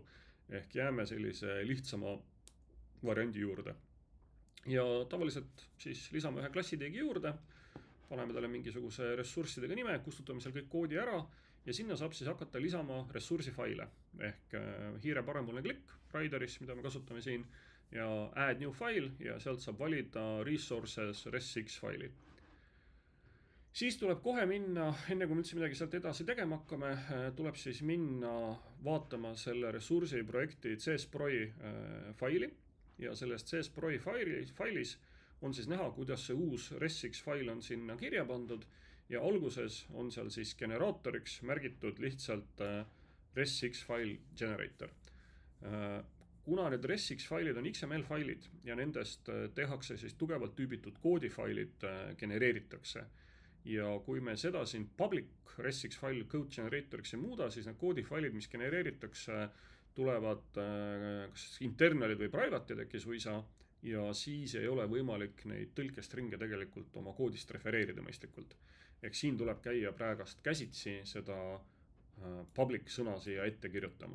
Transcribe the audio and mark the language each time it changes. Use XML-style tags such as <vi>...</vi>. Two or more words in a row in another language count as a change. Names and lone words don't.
<et>Ehk jääme sellise lihtsama variandi juurde. Ja tavaliselt siis lisame ühe klassiteegi juurde, paneme talle mingisuguse ressurssidega nime, kustutame seal kõik koodi ära ja sinna saab siis hakata lisama ressursifaile ehk hiire parempoolne klikk Rideris, mida me kasutame siin, ja</et> <en>add new file</en> <et>ja sealt saab valida resources res6 faili. Siis tuleb kohe minna, enne kui me üldse midagi sealt edasi tegema hakkame, tuleb siis minna vaatama selle ressursi projekti CSPROI faili ja sellest CSPROI failis on siis näha, kuidas see uus res6 fail on sinna kirja pandud ja alguses on seal siis generaatoriks märgitud lihtsalt</et> <en>res6 file generator.</en> <et>Kuna need res6 failid on XML failid ja nendest tehakse siis tugevalt tüübitud koodifailid genereeritakse ja kui me seda siin</et> <en>public res6 file code</en> <et>generatoriks ei muuda, siis need koodifailid, mis genereeritakse, tulevad kas internalid või private'id äkki suisa ja siis ei ole võimalik neid tõlkestringe tegelikult oma koodist refereerida mõistlikult. Ehk siin tuleb käia praegast käsitsi seda public sõna siia ette kirjutamas.</et>